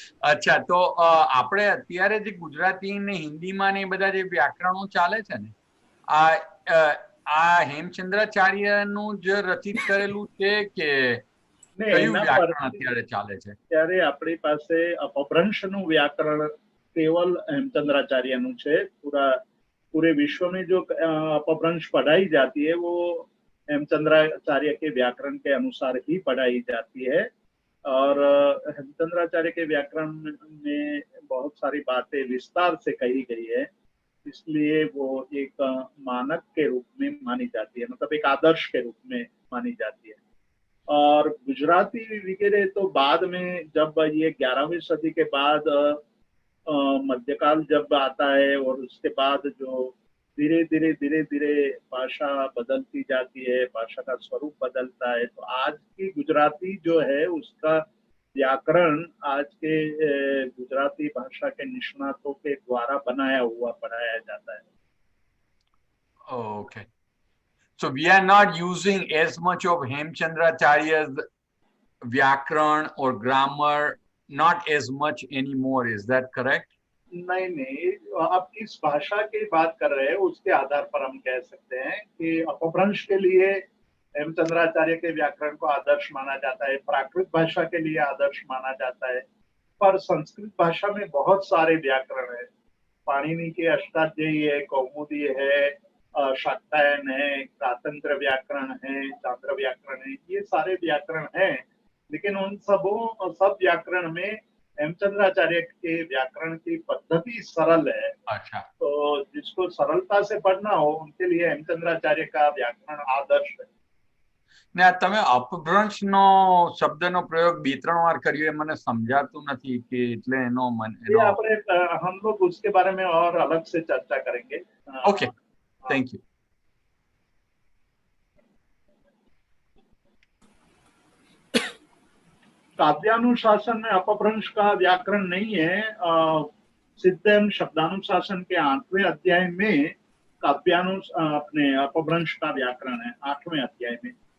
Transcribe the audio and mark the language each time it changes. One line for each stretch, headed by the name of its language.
Gujarati: અચ્છા, તો આપણે અત્યારે જે ગુજરાતી ને હિન્દીમાં ને બધા જે વ્યાકરણો ચાલે છે ને, આ હેમચંદ્રાચાર્યનું જ રચિત કરેલું છે કે કયું વ્યાકરણ અત્યારે ચાલે છે? ત્યારે આપણી પાસે અપભ્રંશનું વ્યાકરણ
Hindi: केवल हेमचंद्राचार्य है। पूरे विश्व में जो अपभ्रंश पढ़ाई जाती है वो हेमचंद्राचार्य के व्याकरण के अनुसार ही पढ़ाई जाती है। और हेमचंद्राचार्य के व्याकरण में बहुत सारी बातें विस्तार से कही गई है, इसलिए वो एक मानक के रूप में मानी जाती है, मतलब एक आदर्श के रूप में मानी जाती है। और गुजराती वगैरह तो बाद में, जब ये 11वीं सदी के बाद मध्यकाल जब आता है और उसके बाद जो धीरे धीरे भाषा बदलती जाती है, भाषा का स्वरूप बदलता है, तो आज की गुजराती जो है उसका व्याकरण आज के गुजराती भाषा के निष्णातों के द्वारा बनाया हुआ पढ़ाया जाता है।
English: Okay, so we are not using as much of Hemchandracharya's व्याकरण or grammar, not as much anymore, is that correct?
Hindi: नहीं, आप किस भाषा की बात कर रहे हैं उसके आधार पर हम कह सकते हैं कि अपभ्रंश के लिए हेमचंद्राचार्य के व्याकरण को आदर्श माना जाता है, प्राकृत भाषा के लिए आदर्श माना जाता है, पर संस्कृत भाषा में बहुत सारे व्याकरण है। पाणिनि के अष्टाध्यायी है, कौमुदी है, शाक्तायन है, कातंत्र व्याकरण है, चांद्र व्याकरण है, ये सारे व्याकरण हैं। लेकिन उन सब व्याकरण में हेमचंद्राचार्य के व्याकरण की पद्धति सरल है अच्छा, तो जिसको सरलता से पढ़ना हो उनके लिए हेमचंद्राचार्य का व्याकरण आदर्श है।
Gujarati: ને આ તમે અપભ્રંશનો શબ્દનો પ્રયોગ 2-3 વાર કર્યો એ મને સમજાતું નથી કે એટલે એનો
Hindi: ये आपने हम लोग उसके बारे में और अलग से चर्चा करेंगे।
English: Okay, thank you.
Hindi: काव्यानुशासन में अपभ्रंश का व्याकरण नहीं है। सिद्धम शब्दानुशासन के 8वें अध्याय में अपने अपभ्रंश का व्याकरण है, 8वें अध्याय में।